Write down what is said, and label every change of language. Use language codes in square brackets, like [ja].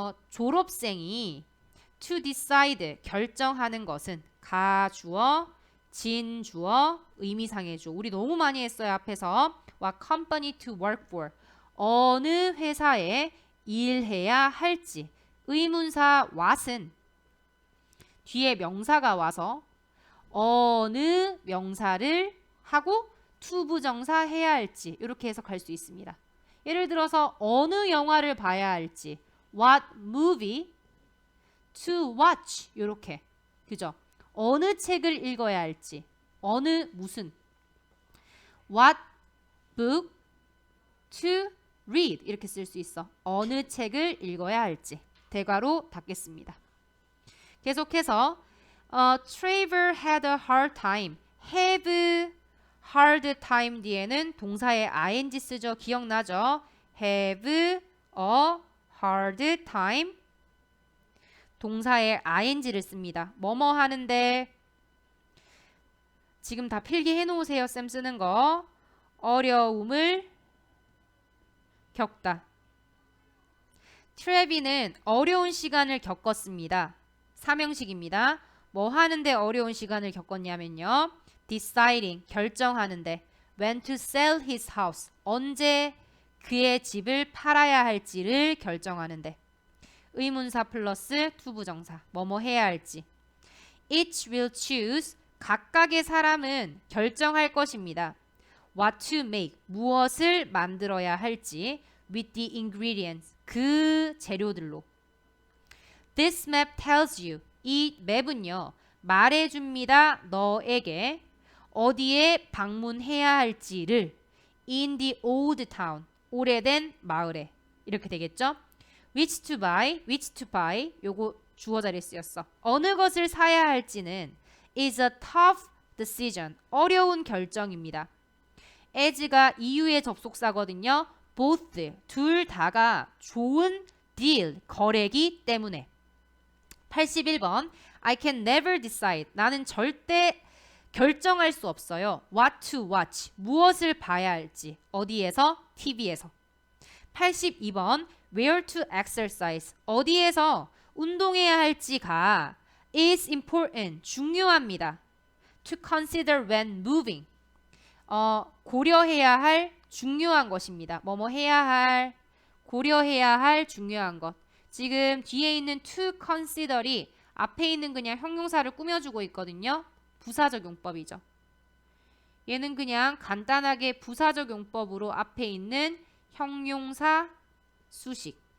[ko] 졸업생이 [en] to decide. [ko] 결정하는 것은 가주어, 진주어, 의미상의 주어. 우리 너무 많이 했어요. 앞에서. [en] What company to work for. [ko] 어느 회사에 일해야 할지. 의문사 what은 뒤에 명사가 와서 어느 명사를 하고 to 부정사 해야 할지 이렇게 해석할 수 있습니다. 예를 들어서 어느 영화를 봐야 할지 [en] what movie to watch [ko] 이렇게, 그죠? 어느 책을 읽어야 할지 어느 무슨 [en] what book to read [ko] 이렇게 쓸 수 있어. 어느 책을 읽어야 할지. 대괄호 닫겠습니다. 계속해서 [en] Trevor had a hard time. [ko] have hard time 뒤에는 동사의 ing 쓰죠. 기억나죠? have a hard time. 동사의 ing를 씁니다. 뭐뭐 하는데 지금 다 필기해 놓으세요. 쌤 쓰는 거. 어려움을 겪다. 트레비는 어려운 시간을 겪었습니다. 삼형식입니다. 뭐 하는데 어려운 시간을 겪었냐면요. deciding, 결정하는데 [en] when to sell his house, [ko] 언제 그의 집을 팔아야 할지를 결정하는데 의문사 플러스 to 부정사, 뭐뭐 해야 할지. [en] Each will choose, [ko] 각각의 사람은 결정할 것입니다. [en] What to make, [ko] 무엇을 만들어야 할지 [en] with the ingredients, [ko] 그 재료들로. [en] This map tells you, [ko] 이 맵은요 말해줍니다. 너에게 어디에 방문해야 할지를 [en] in the old town. [ko] 오래된 마을에. 이렇게 되겠죠? [en] which to buy. [ko] 요거 주어 자리에 쓰였어. 어느 것을 사야 할지는 [en] is a tough decision. [ko] 어려운 결정입니다. as가 이유의 접속사거든요. both, 둘 다가 좋은 deal, 거래기 때문에. [en] 81번 I can never decide. [ko] 나는 절대 결정할 수 없어요. [en] what to watch. [ko] 무엇을 봐야 할지. 어디에서? TV에서. [en] 82번 where to exercise. [ko] 어디에서 운동해야 할지가 [en] is important. [ko] 중요합니다. [en] to consider when moving. [ko] 고려해야 할 중요한 것입니다. 뭐뭐 해야 할, 고려해야 할 중요한 것. 지금 뒤에 있는 to consider이 앞에 있는 그냥 형용사를 꾸며주고 있거든요. 부사적 용법이죠. 얘는 그냥 간단하게 부사적 용법으로 앞에 있는 형용사 수식.